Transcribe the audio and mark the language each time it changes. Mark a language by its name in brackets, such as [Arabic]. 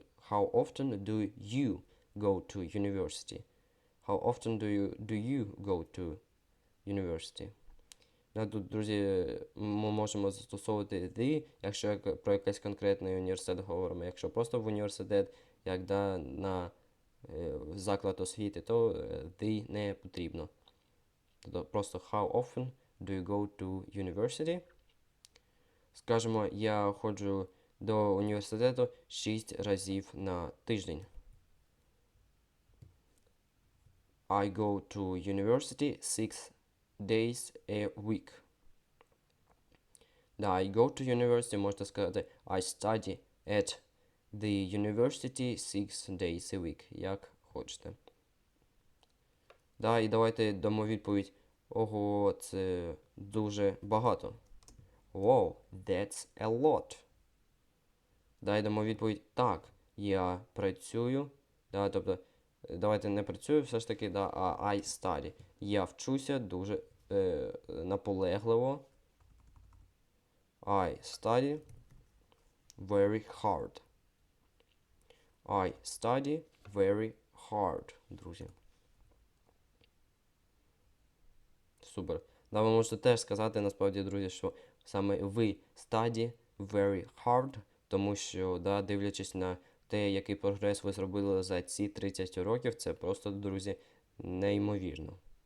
[English] How often do you go to university? How often do you go to university? [Ukrainian] Тут, друзі, ми можемо застосовувати the, якщо про якийсь конкретний університет говоримо. Якщо просто в університет, як на заклад освіти, то the не потрібно. Тобто просто [English] how often do you go to university? [Ukrainian] Скажемо, я ходжу до університету 6 разів на тиждень. [English] I go to university 6 days a week. I go to university, [Ukrainian] можете сказати, [English] I study at the university 6 days a week, [Ukrainian] як хочете. І давайте дамо відповідь. Ого, це дуже багато. [English] Wow, that's a lot. [Ukrainian] І дамо відповідь. Так, я працюю. Тобто, давайте не працюю все ж таки, а [English] I study. [Ukrainian] Я вчуся дуже наполегливо. [English] I study very hard. I study very hard, [Ukrainian] друзі. Супер. Да, ви можете теж сказати, насправді, друзі, що саме ви [English] study very hard, [Ukrainian] тому що, да, дивлячись на те, який прогрес ви зробили за ці 30 років, це просто, друзі, неймовірно.